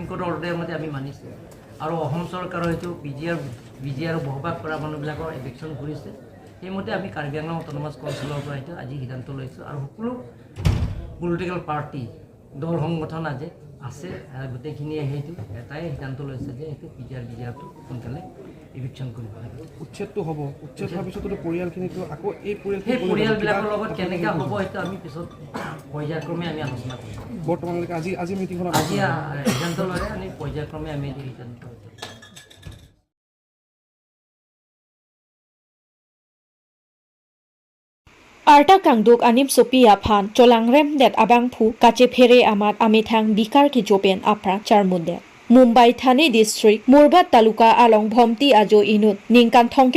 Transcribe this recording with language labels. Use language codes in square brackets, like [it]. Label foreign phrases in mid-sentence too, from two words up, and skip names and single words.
[en] court order [as] মতে আমি মানিছোঁ আৰু অসম চৰকাৰৰ হয়তো বিজিআৰ বহবাস কৰা মানুহবিলাকৰ এভিকশ্যন কৰিছে সেইমতে আমি কাৰ্বি আংলং অট'নমাছ কাউন্সিলৰ পৰা এইটো আজি সিদ্ধান্ত লৈছোঁ আৰু সকলো [en] political party [as] দল সংগঠন আজি আছে গোটেইখিনিয়ে সেইটো এটাই সিদ্ধান্ত লৈছে যে এইটো বিজিআৰটো সোনকালে ইভিকশ্যন কৰিব লাগে উচ্ছেদটো হ'ব উচ্ছেদ হোৱাৰ পিছতো পৰিয়ালখিনিতো আকৌ এই সেই পৰিয়ালবিলাকৰ লগত কেনেকৈ হ'ব সেইটো আমি পিছত পৰ্যায়ক্ৰমে আমি আলোচনা কৰিম বৰ্তমানলৈকে আজি মিটিংখনত আজি সিদ্ধান্ত ল'লে আমি পৰ্যায়ক্ৰমে আমি এইটো সিদ্ধান্ত লৈছোঁ [mjw] Arta kangduk anim Sophia Phan Cholangrem det abang phu kache phere amat amithang bikar ki jopen apra charmunde Mumbai Thane District Murbat Taluka along Bhomti ajo inut ningkan thongke